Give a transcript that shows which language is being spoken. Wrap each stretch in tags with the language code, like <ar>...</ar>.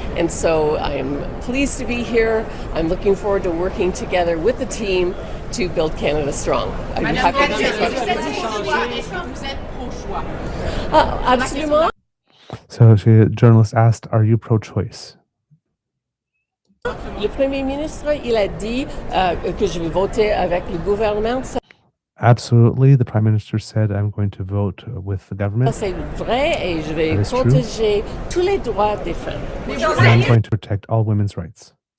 <en>And so I'm pleased to be here. I'm looking forward to working together with the team to build Canada strong. I'd be happy to</en> <fr>Absolument.</fr> <en>So a journalist asked, are you pro-choice?</en> <fr>Le Premier ministre, il a dit que je vais voter avec le gouvernement.</fr> <en>Absolutely. The Prime Minister said, I'm going to vote with the government.</en> <fr>C'est vrai et je vais protéger tous les droits des femmes.</fr> <en>And I'm going to protect all women's rights.</en>